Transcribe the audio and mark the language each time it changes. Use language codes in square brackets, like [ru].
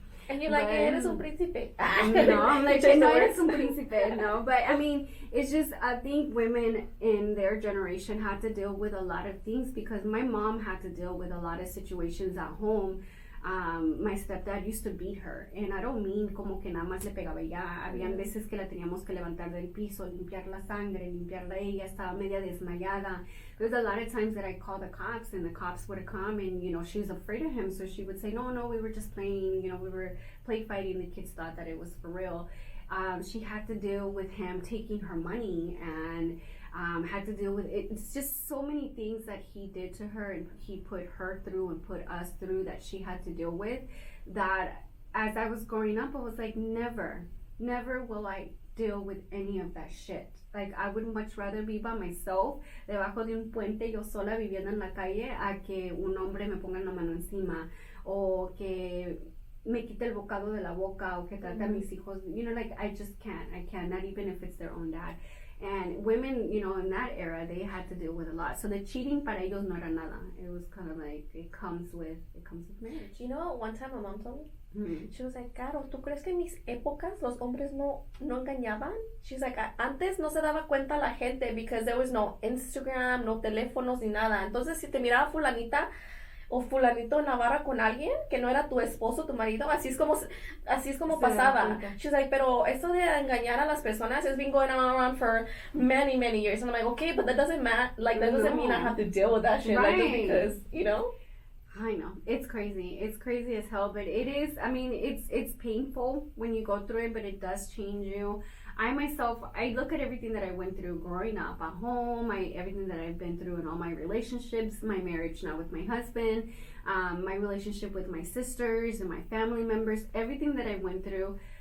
[en] And you're like, [es] eres un príncipe. No, [en] I'm like, [es] no eres un príncipe, no. [en] But I mean, it's just, I think women in their generation had to deal with a lot of things because my mom had to deal with a lot of situations at home. My stepdad used to beat her, and I don't mean [es] como que nada más le pegaba ya. Habían veces que la teníamos que levantar del piso, limpiar la sangre, limpiarla ella, estaba media desmayada. [en] There's a lot of times that I call the cops, and the cops would come, and you know she was afraid of him, so she would say, no, we were just playing, you know, we were play fighting. The kids thought that it was for real. She had to deal with him taking her money and had to deal with it. It's just so many things that he did to her and he put her through and put us through that she had to deal with, that as I was growing up I was like, never will I deal with any of that shit. Like, I would much rather be by myself [es] debajo de un puente yo sola viviendo en la calle a que un hombre me ponga la mano encima o que me quite el bocado de la boca o que trate a mis hijos, [en] you know, like, I just can't, not even if it's their own dad. And women, you know, in that era, they had to deal with a lot. So the cheating [es] para ellos no era nada. [en] It was kind of like, it comes with marriage. You know what one time my mom told me? [es] She was like, Karo, ¿tú crees que en mis épocas los hombres no engañaban? [en] She's like, [es] antes no se daba cuenta la gente [en] because there was no Instagram, [es] no teléfonos ni nada. Entonces, si te miraba fulanita o fulanito en la barra con alguien que no era tu esposo, tu marido, así es como pasaba. [en] She's like, [es] pero esto de engañar a las personas [en] has been going around for many years. And I'm like, okay, but that doesn't mean I have to deal with that shit, right? Like, because, you know. I know, it's crazy as hell, but it is, I mean, it's painful when you go through it, but it does change you. I myself, I look at everything that I went through growing up at home, everything that I've been through in all my relationships, my marriage now with my husband, my relationship with my sisters and my family members, everything that I went through.